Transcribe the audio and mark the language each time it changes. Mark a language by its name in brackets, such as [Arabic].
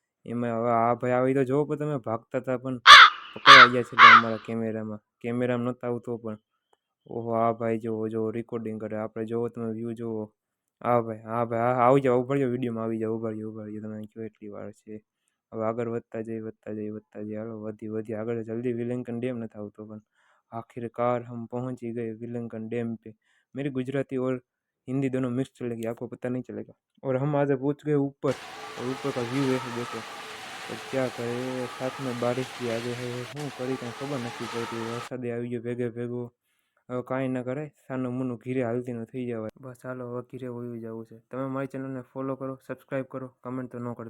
[Gujarati] એમાં હવે આ ભાઈ આવી તો જોવો પણ તમે ભાગતા હતા પણ પકડાઈ ગયા છે અમારા કેમેરામાં નહોતા આવતો પણ. ઓહો આ ભાઈ જોવો રેકોર્ડિંગ કરે. આપણે જોવો તમે વ્યૂ જોવો. હા ભાઈ આવી જાઓ, ઉભા રહ્યો, વિડીયોમાં આવી જાઓ, ઉભા રહ્યો. તમે કયો એટલી વાર છે. હવે આગળ વધતા જઈએ હાલો વધી આગળ જલ્દી. [Hindi] विलिंगटन डैम न था तो, પણ आखिरकार हम पहुंच ही गए विलिंगटन डैम पे। मेरी गुजराती और हिंदी दोनों मिक्स चलेगी, आपको पता नहीं चलेगा। और हम आज पहुंच गए ऊपर, और ऊपर का व्यू ऐसे देखो। तो क्या करे, साथ में बारिश भी आ गई है। [Gujarati] શું કરી કાંઈ ખબર નથી પડતી. વરસાદે આવી ગયો ભેગો। હવે કાંઈ ના કરે, સાનું મુનું ઘીરે હાલતી ન થઈ જવાય. બસ હાલો હવે ઘીરે વયું જવું છે. તમે મારી ચેનલને ફોલો કરો, સબસ્ક્રાઈબ કરો, કમેન્ટ તો ન કરતા।